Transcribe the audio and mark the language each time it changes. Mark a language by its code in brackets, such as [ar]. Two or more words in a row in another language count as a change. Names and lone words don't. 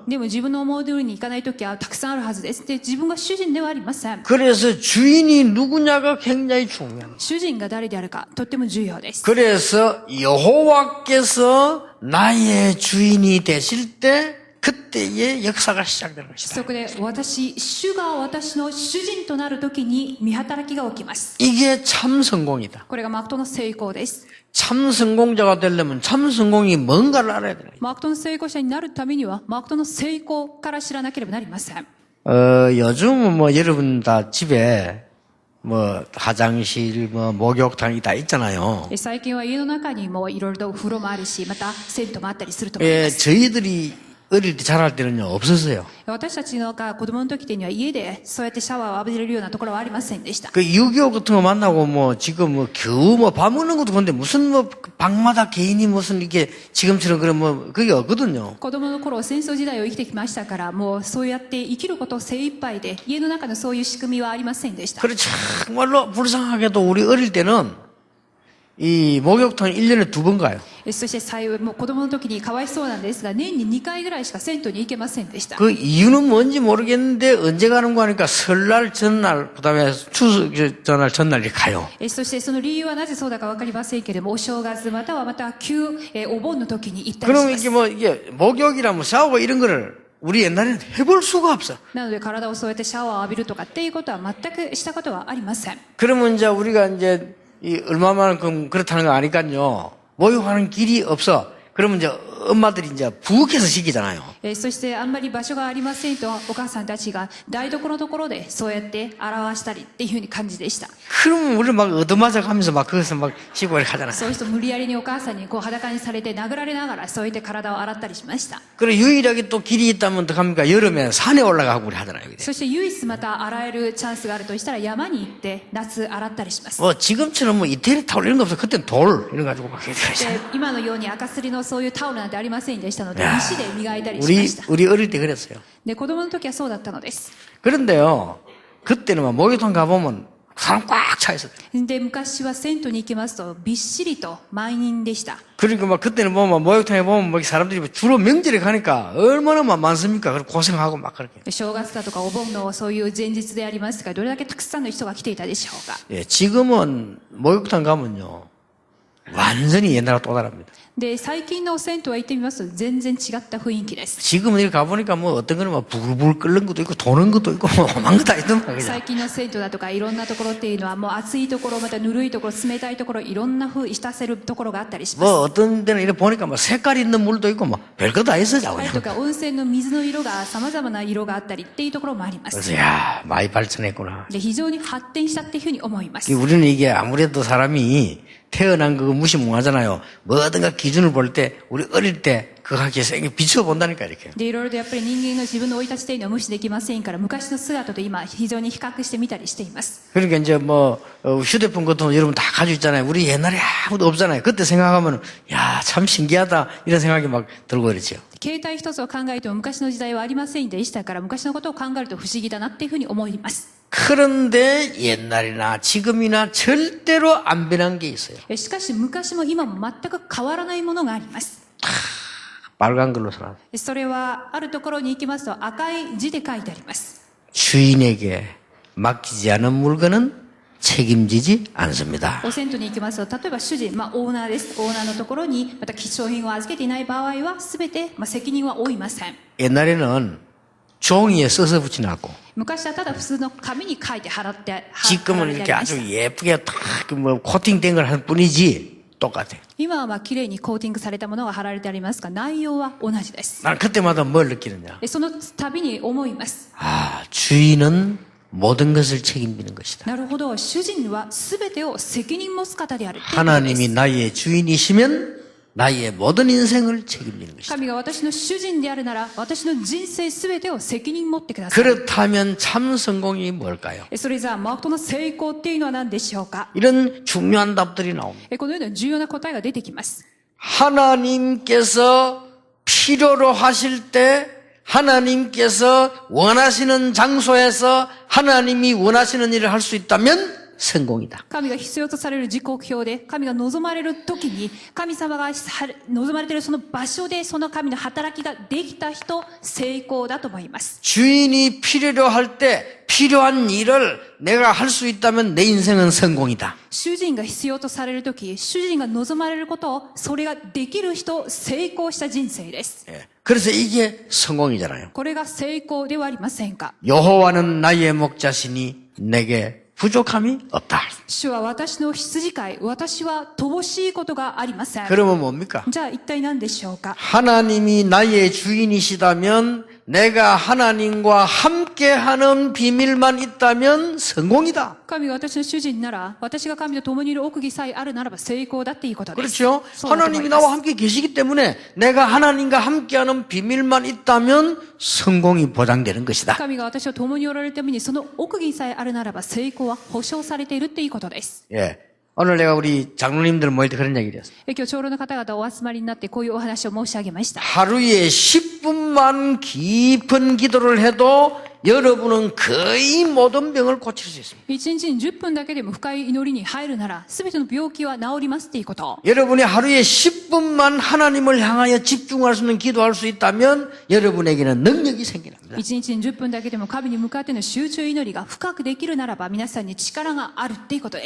[ja] でも自分の思い通りにいかないときはたくさんあるはずです。で、自分が主人ではありません。 [ko] 그래서 주인이 누구냐가 굉장히 중요합니다. [ja] 主人が誰であるかとっても重要です。 [ko] 그래서 여호와께서 나의 주인이 되실 때 그때의 역사가 시작되는 것이다. [ja] そこで主が私の主人となるときに見働きが起きます。 [ko] 이게 참 성공이다. [ja] これがマクトの成功です。 [ko] 참 성공자가 되려면 참 성공이 뭔가를 알아야 돼요. [ja] マクトの成功者になるためにはマクトの成功から知らなければなりません。 [ko] 요즘은 뭐 여러분 다 집에 뭐 화장실, 뭐 목욕탕이 다 있잖아요. [ja] 最近は家の中にもいろいろとお風呂もあるし、また銭湯もあったりすると思いま [ko] 예, [ja] す。 [ko] 저희들이 어릴 때 자랄 때는요 없었어요. [ja] 私たちのが子供の時には家でそうやってシャワーを浴びれるようなところはありませんでした。 [ko] 그 유교 같은 거 만나고 뭐 지금 뭐 겨우 뭐 밥 먹는 것도 근데 무슨 뭐 방마다 개인이 무슨 이렇게 지금처럼 그런 뭐 그게 없거든요. [ja] 子供の頃戦争時代を生きてきましたから、もうそうやって生きること精一杯で家の中のそういう仕組みはありませんでした。 [ko] 그래 정말로 불쌍하게도 우리 어릴 때는 이 목욕탕 1년에 2번 가요. [ja] そしてもう子供の時にかわいそうなんですが、年に2回ぐらいしか銭湯に行けませんでした。 [ko] 그 이유는 뭔지 모르겠는데 언제 가는 거 하니까 설날 전날 그다음에 추석 전날 전날 이렇게 가요. [ja] そしてその理由はなぜそうだかわかりませんけれども、お正月またはお盆の時に行ったりし [ko] 그럼 [ja] ま [ko] 이게 [ja] す。 [ko] 뭐 이게 목욕이나 뭐 샤워 이런 거를 우리 옛날에는 해볼 수가 없어. [ja] なので体をそうやってシャワーを浴びるとかっていうことは全くしたことはありません。 [ko] 그러면 이제 우리가 이제 이 얼마만큼 그렇다는 거 아니까요. 목욕하는 길이 없어. 그러면 이제 엄마들이 이제 부엌에서 시키잖아요. [ja] そしてあんまり場所がありませんとお母さんたちが台所のところでそうやって表したりっていうふうに感じでした。 [ko] 그러면 우리 막 얻어맞아 가면서 막 거기서 막 씻고 이렇게 하잖아요. [ja] そういう人無理やりにお母さんにこう裸にされて殴られながらそうやって体を洗ったりしました。 [ko] 그리고 유일하게 또 길이 있다면 어떡합니까? 여름에 산에 올라가고 우리 하잖아요. 그때. [ja] そして唯一また洗えるチャンスがあるとしたら山に行って夏洗ったりします。 [ko] 뭐 지금처럼 뭐 이태리 타올 이런 거 없어. 그때는 돌 이런 거 가지고 막 이렇게 [ja] で今のように赤すりのそういうタオルなんてありませんでしたので、や石で磨いたりしました。 [ko] 우리 어릴 때 그랬어요. [ja] で子供の時はそうだったのです。 [ko] 그런데요. 그때는 막 목욕탕 가보면 사람 꽉 차 있어요. [ja] で昔は銭湯に行きますとびっしりと満員でした。 [ko] 그러니까 막 그때는 보면 목욕탕에 보면 막 사람들이 주로 명절에 가니까 얼마나 막 많습니까? 그리고 고생하고 막 그렇게. [ja] 正月だとかお盆のそういう前日でありますが、どれだけたくさんの人が来ていたでしょうか。 [ko] 예, 지금은 목욕탕 가면요. 완전히 옛날하고 또 다릅니다. [ja] で最近の銭湯は行ってみますと全然違った雰囲気です。 [ko] 지금은 이렇게 가보니까 뭐 어떤 거는 막 부글부글 끓는 것도 있고 도는 것도 있고 뭐 오만 거 다 있더만 그냥. [ja] 最近の銭湯だとかいろんなところっていうのはもう熱いところまたぬるいところ冷たいところいろんな風浸せるところがあったりします。 [ko] 뭐 어떤 데는 이렇게 보니까 뭐 색깔 있는 물도 있고 뭐 별거 다 있어 자고. [ja] とか温泉の水の色が様々な色があったりっていうところもあります。 [ko] 그래서 야 많이 발전했구나. [ja] で非常に発展したっていうふうに思います。 [ko] 우리는 이게 아무래도 사람이 태어난 그거 무시무하잖아요. 뭐든가 기준을 볼 때 우리 어릴 때 그거하게 세게 비춰본다니까 이렇게. [ja] でいろいろとやっぱり人間の自分の生い立ちというのは無視できませんから、昔の姿と今非常に比較してみたりしています。 [ko] 그러니까 이제 뭐 휴대폰 같은 거 여러분 다 가지고 있잖아요. 우리 옛날에 아무도 없잖아요. 그때 생각하면 야 참 신기하다 이런 생각이 막 들고 그랬죠. [ja] 携帯一つを考えても昔の時代はありませんでしたから、昔のことを考えると不思議だなっていうふうに思います。 [ko] 그런데 옛날이나 지금이나 절대로 안 변한 게 있어요. [ja] しかし昔も今も全く変わらないものがあります。 [ko] 빨간 글로 써놨어요. [ja] それはあるところに行きますと赤い字で書いてあります。 [ko] 주인에게 맡기지 않은 물건은 책임지지 않습니다. [ja] お銭湯に行きますと、例えば主人、オーナーです。オーナーのところにまた貴重品を預けていない場合は全て、責任は負いません。 [ko] 옛날에는 종이에 써서 붙여놨고 [ja] 昔はただ普通の紙に書いて貼って [ko] 지금은 [ja] られて [ko] 이렇게 [ja] ありました [ko] 아주 예쁘게 딱 뭐 코팅된 걸 할 뿐이지 똑같아요. [ja] 今は綺麗にコーティングされたものが貼られてありますが、内容は同じです。 [ko] 난 그때마다 뭘 느끼느냐. [ja] その度に思います。 [ko] 아, 주인은 모든 것을 책임지는 것이다. [ja] なるほど。主人は全てを責任持つ方であるっていうことです。 [ko] 하나님이 나의 주인이시면 나의 모든 인생을 책임지는 것이다. [ja] 神が私の主人であるなら、私の人生全てを責任持ってください。 [ko] 그렇다면 참 성공이 뭘까요? [ja] それじゃあ、誠の成功っていうのは何でしょうか。 [ko] 이런 중요한 답들이 나옵니다. [ja] このような重要な答えが出てきます。 [ko] 하나님께서 필요로 하실 때 하나님께서 원하시는 장소에서 하나님이 원하시는 일을 할 수 있다면 성공이다. [ja] 神が必要とされる時刻表で、神が望まれる時に、神様が望まれているその場所で、その神の働きができた人、成功だと思います。 [ko] 주인이 필요로 할 때 필요한 일을 내가 할 수 있다면 내 인생은 성공이다. [ja] 主人が必要とされる時、主人が望まれることを、それができる人、成功した人生です。 [ko] 예. 그래서 이게 성공이잖아요. [ja] これが成功ではありませんか。 [ko] 여호와는 나의 목자시니 내게 부족함이 없다. [ja] 主は私の羊飼い、私は乏しいことがありません。 [ko] 그러면 뭡니까? [ja] じゃあ一体何でしょうか。 [ko] 하나님이 나의 주인이시다면 내가 하나님과 함께하는 비밀만 있다면 성공이다. [ja] 神が私の主人なら、私が神と共にいる奥義さえあるならば成功だっていうことです。 [ko] 그렇죠? [ja] そうだと思い [ko] 하나님이 [ja] ます [ko] 나와 함께 계시기 때문에 내가 하나님과 함께하는 비밀만 있다면 성공이 보장되는 것이다. [ja] 神が私と共におられるためにその奥義さえあるならば成功は保証されているっていうことです。 [ko] 예. 오늘 내가 우리 장로님들 모일 때 그런 얘기를 했어요. [ja] 今日長老の方々お集まりになってこういうお話を申し上げました。 [ko] 하루에 10분만 깊은 기도를 해도 여러분은 거의 모든 병을 고칠 수 있습니다. [ja] 一日に10分だけでも深い祈りに入るなら、すべての病気は治りますっていうこと。 [ko] 여러분이 하루에 10분만 하나님을 향하여 집중할 수 있는 기도할 수 있다면 여러분에게는 능력이 생깁니다. [ja] 一日に10分だけでも神に向かっての集中祈りが深くできるならば、皆さんに力があるっていうことです。